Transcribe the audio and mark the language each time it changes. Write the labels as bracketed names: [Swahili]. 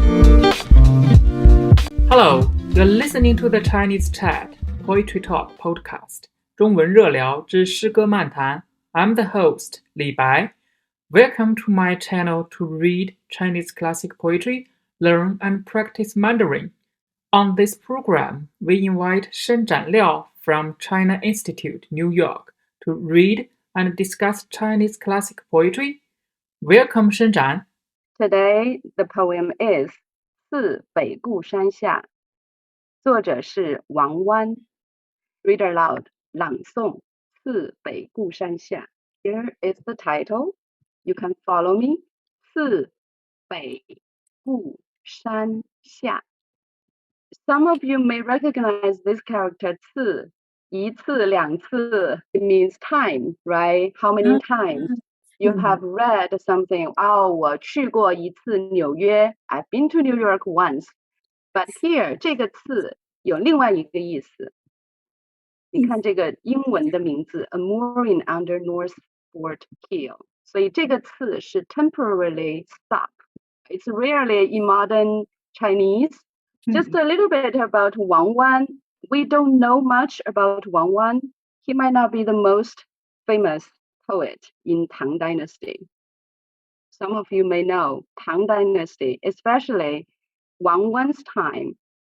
[English] Hello, you're listening to the ChineseChat Poetry Talk podcast [Chinese] 中文热聊之诗歌漫谈 [English] I'm the host, 李白 Welcome to my channel to read Chinese classic poetry, learn and practice Mandarin. On this program, we invite Shenzhan Liao from China Institute, New York, to read and discuss Chinese classic poetry. Welcome, Shenzhan. Today, the poem is [Chinese] 次北固山下，作者是王湾。 [English] Read aloud, [Chinese] 朗诵次北固山下。 [English] Here is the title. You can follow me. 次北固山下。 Some of you may recognize this character 次， [Chinese] 一次、两次 [English] it means time, right? How many times? You have read something, [Chinese] 我去过一次纽约 [English] I've been to New York once. But here [Chinese] 这个次有另外一个意思。你看这个英文的名字 A mooring under Northport Keel. 所以这个次是 [English] temporarily stop. It's rarely in modern Chinese. Just a little bit about Wang Wan. We don't know much about Wang Wan. He might not be the most famous poet in Tang Dynasty. Some of you may know Tang Dynasty, especially Wang Wan's time.